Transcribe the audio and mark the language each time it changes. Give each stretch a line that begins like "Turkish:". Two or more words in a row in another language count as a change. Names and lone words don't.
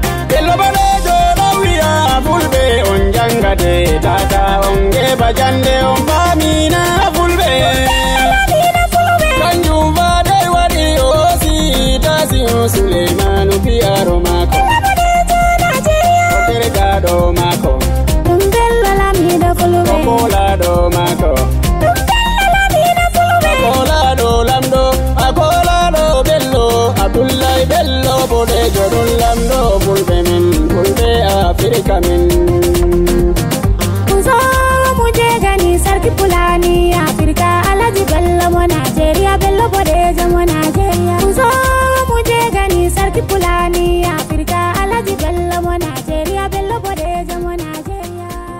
Fula: Bello bodejo ɗo wiya Fulɓe on jangate tata on geba jande on bamina Fulɓe. Bamina Fulɓe. Kanjum fa dai waɗi o si tasi o Suleimanu piyaro mako. Bello bodejo Najeriya. O tergaɗo mako. Ɗum Bello Lamiɗo Fulɓe. O kolaɗo mako. Ɗum Bello Lamiɗo Fulɓe. O kolaɗo lamɗo, a kolaɗo Bello, Abdullahi Bello bodejo ɗum lamɗo Fulɓe min, Fulɓe Afirka min.
Hausa: Zo mu je gani sarki Fulani Afirka, Alhaji Bello mo Najeriya, Bello bodejo mo Najeriya. Zo mu je gani sarki Fulani Afirka, Alhaji Bello mo Najeriya, Bello bodejo mo Najeriya.